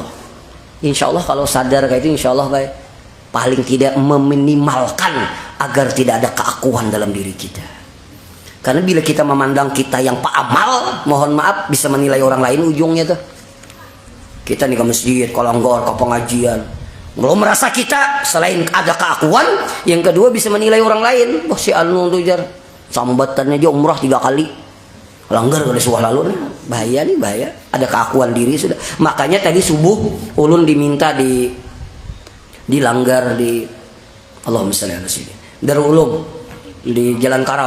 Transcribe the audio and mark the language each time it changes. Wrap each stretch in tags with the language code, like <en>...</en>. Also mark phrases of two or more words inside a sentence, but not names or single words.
<ar>إن شاء الله</ar> <id>kalau sadar kayak itu</id> <ar>إن شاء الله</ar> <id>baik. Paling tidak meminimalkan agar tidak ada keakuan dalam diri kita. Karena bila kita memandang kita yang paamal, mohon maaf bisa menilai orang lain ujungnya tuh. Kita nih ke masjid, ke langgor, ke pengajian, Belum merasa kita selain ada keakuan, yang kedua bisa menilai orang lain.</id> <bjn>Wah si anu tuh jar sambatannya aja umrah 3 kali. Langgar kali suah lalu nih.</bjn> <id>Bahaya nih, bahaya. Ada keakuan diri sudah. Makanya tadi subuh ulun diminta dilanggar di</id> <ar>اللهم صل على سيدنا</ar> <id>Darul Ulum di Jalan Karau.</id>